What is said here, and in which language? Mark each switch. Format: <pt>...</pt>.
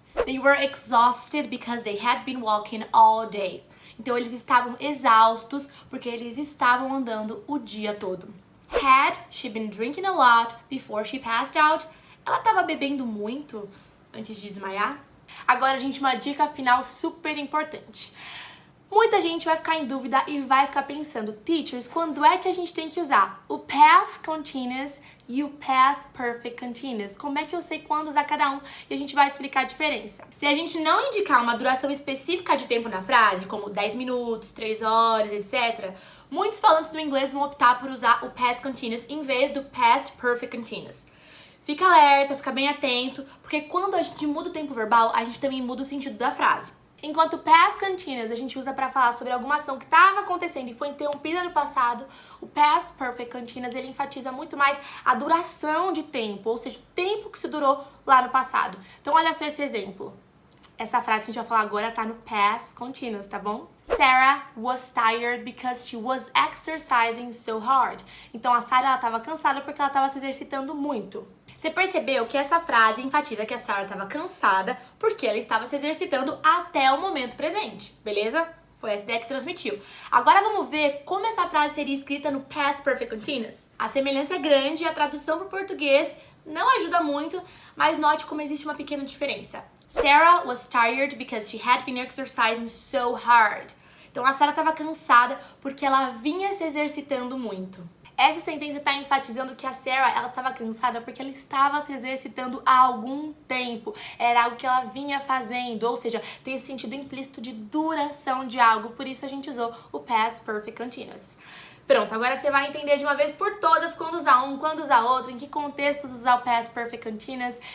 <en>They were exhausted because they had been walking all day.</en> <pt>Então eles estavam exaustos porque eles estavam andando o dia todo.</pt> <en>Had she been drinking a lot before she passed out?</en> <pt>Ela estava bebendo muito antes de desmaiar? Agora, gente, uma dica final super importante. Muita gente vai ficar em dúvida e vai ficar pensando, teachers, quando é que a gente tem que usar o Past Continuous e o Past Perfect Continuous? Como é que eu sei quando usar cada um? E a gente vai explicar a diferença. Se a gente não indicar uma duração específica de tempo na frase, como 10 minutos, 3 horas, etc., muitos falantes do inglês vão optar por usar o Past Continuous em vez do Past Perfect Continuous. Fica alerta, fica bem atento, porque quando a gente muda o tempo verbal, a gente também muda o sentido da frase. Enquanto o Past Continuous a gente usa para falar sobre alguma ação que estava acontecendo e foi interrompida no passado, o Past Perfect Continuous ele enfatiza muito mais a duração de tempo, ou seja, o tempo que se durou lá no passado. Então olha só esse exemplo. Essa frase que a gente vai falar agora tá no past continuous, tá bom?</pt> <en>Sarah was tired because she was exercising so hard.</en> <pt>Então a Sarah, ela tava cansada porque ela tava se exercitando muito. Você percebeu que essa frase enfatiza que a Sarah estava cansada porque ela estava se exercitando até o momento presente, beleza? Foi essa ideia que transmitiu. Agora vamos ver como essa frase seria escrita no Past Perfect Continuous. A semelhança é grande e a tradução para o português não ajuda muito, mas note como existe uma pequena diferença.</pt> <en>Sarah was tired because she had been exercising so hard.</en> <pt>Então a Sarah estava cansada porque ela vinha se exercitando muito. Essa sentença está enfatizando que a Sarah, ela estava cansada porque ela estava se exercitando há algum tempo. Era algo que ela vinha fazendo, ou seja, tem esse sentido implícito de duração de algo. Por isso a gente usou o Past Perfect Continuous. Pronto, agora você vai entender de uma vez por todas quando usar um, quando usar outro, em que contextos usar o Past Perfect Continuous.</pt>